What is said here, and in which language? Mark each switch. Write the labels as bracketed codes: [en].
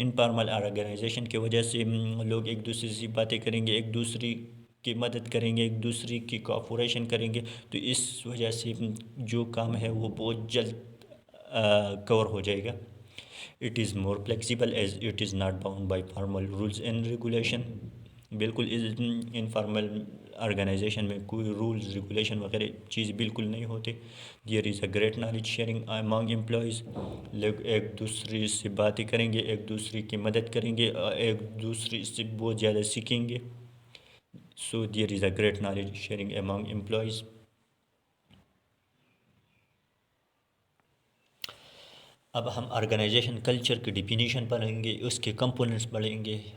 [ur] Informal organization کی وجہ سے لوگ ایک دوسرے سے باتیں کریں گے، ایک دوسرے کی مدد کریں گے، ایک دوسرے کی کوآپریشن کریں گے، تو اس وجہ سے جو کام ہے وہ بہت جلد کور ہو جائے گا. [en] It is more flexible as it is not bound by formal rules and regulation. بالکل. [ur] انفارمل آرگنائزیشن میں کوئی رولز ریگولیشن وغیرہ چیز بالکل نہیں ہوتے. [en] There is a great knowledge sharing among employees. [ur] لوگ ایک دوسرے سے باتیں کریں گے، ایک دوسرے کی مدد کریں گے، ایک دوسرے سے بہت زیادہ سیکھیں گے. [en] So there is a great knowledge sharing among employees. [ur] اب ہم آرگنائزیشن کلچر کی ڈیفینیشن پڑھیں گے، اس کے کمپوننٹس پڑھیں گے.